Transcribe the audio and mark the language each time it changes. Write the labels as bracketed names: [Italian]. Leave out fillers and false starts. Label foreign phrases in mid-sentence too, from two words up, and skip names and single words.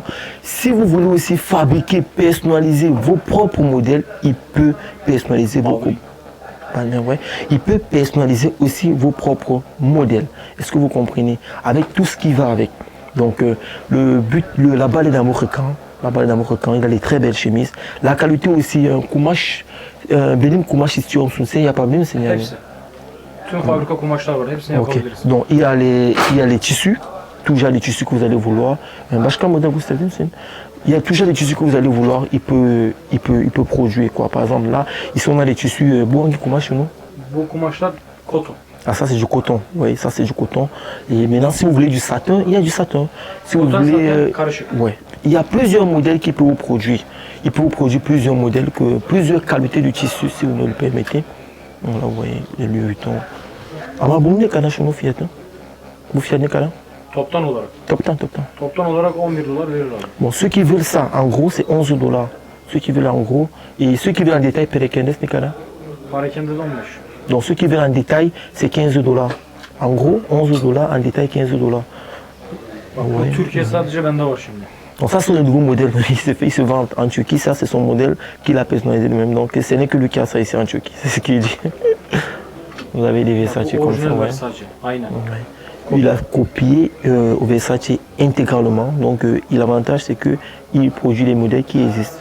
[French] Si vous voulez aussi fabriquer, personnaliser vos propres modèles, il peut personnaliser vos Il peut personnaliser aussi vos propres modèles. Est-ce que vous comprenez? Avec tout ce qui va avec. Donc, le but, la balle est d'amour quand il a des très belles chemises. La qualité aussi, [Turkish] kumaş, benim kumaş istiyor musun? Sen yapabilir misin yani? Hepsi. Tüm fabrika kumaşlar var. Hepsini yapabiliriz. [French] Donc, il y a les tissus, toujours les tissus que vous allez vouloir. [Turkish] Başka model [French] vous savez, il y a toujours les tissus que vous allez vouloir. Il peut produire, quoi. Par exemple, là, ils sont dans les tissus, [Turkish] bu hangi kumaş nous? Bu kumaşlar koton. [French] Ah, ça c'est du coton, oui, ça c'est du coton. Et maintenant, si vous voulez du satin, il y a du satin. Si vous Coton, voulez, satin, ouais. Il y a plusieurs modèles qui peuvent vous produire. Il peut vous produire plusieurs modèles, plusieurs qualités de tissu, si vous me le permettez. Voilà, vous voyez, les Louis Vuitton. [Turkish] Ama bu ne kadar şunun fiyatı? Bu fiyat ne kadar? Toptan olarak. Toptan. Toptan olarak 11 dolar verir abi. [French] Bon, ceux qui veulent ça, en gros, c'est 11 dollars. Ceux qui veulent en gros. Et ceux qui veulent en détail, [Turkish] perakende ne kadar? Parakende de 15. [French] Donc ceux qui veulent en détail, c'est 15 dollars. En gros, 11 dollars, en détail 15 dollars. [Turkish] Bak bu Türkiye sadece bende var şimdi. [French] Donc ça c'est le nouveau modèle, il se vend en Turquie, ça c'est son modèle qu'il a personnalisé lui-même. Donc ce n'est que lui qui a ça ici en Turquie, c'est ce qu'il dit. Vous avez des Versace comme ça, ouais. [Turkish] Versace. Aynen. [French] Ouais. Il a copié au Versace intégralement, donc l'avantage c'est qu'il produit les modèles qui existent.